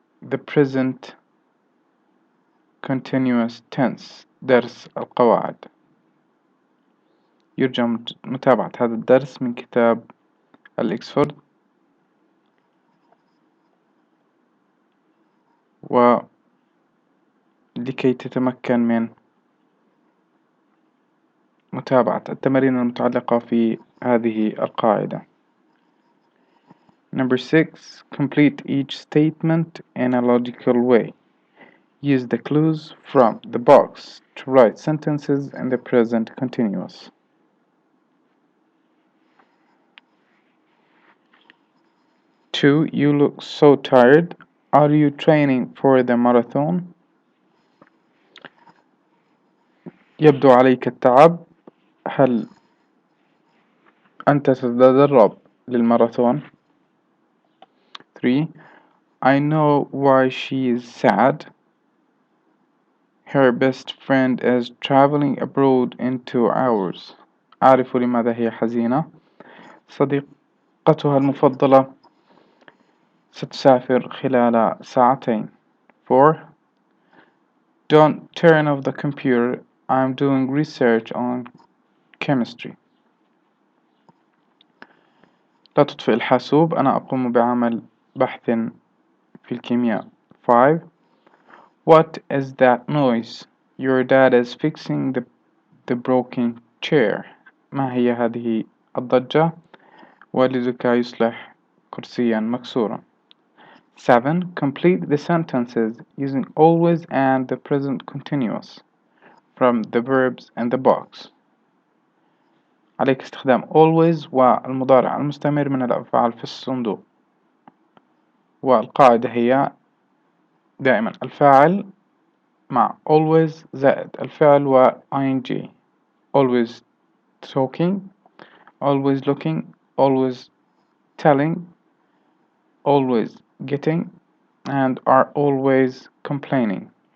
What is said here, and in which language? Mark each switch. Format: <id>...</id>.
<en>The present continuous tense.</en> <ar>درس القواعد. يرجى متابعة هذا الدرس من كتاب الإكسفورد، ولكي تتمكن من متابعة التمارين المتعلقة في هذه القاعدة.</ar> <en>Number 6. Complete each statement in a logical way. Use the clues from the box to write sentences in the present continuous. 2. You look so tired. Are you training for the marathon?</en> <ar>يبدو عليك التعب. هل أنت تتدرب للماراثون؟ 3.</ar> <en>I know why she is sad. Her best friend is traveling abroad in 2 hours.</en> <ar>أعرف لماذا هي حزينة. صديقتها المفضلة ستسافر خلال 2 ساعات. 4.</ar> <en>Don't turn off the computer. I'm doing research on chemistry.</en> <ar>لا تطفئ الحاسوب. أنا أقوم بعمل بحث في الكيمياء.</ar> <en>5. What is that noise? Your dad is fixing the broken chair.</en> <ar>ما هي هذه الضجة؟ والدك يصلح كرسيا مكسورا. 7.</ar> <en>Complete the sentences using always and the present continuous from the verbs in the box.</en> <ar>عليك استخدام always والمضارع المستمر من الأفعال في الصندوق. والقاعدة هي دائما الفاعل مع always زائد الفعل و ing.</ar> <en>Always talking, always looking, always telling, always getting, and are always complaining.</en>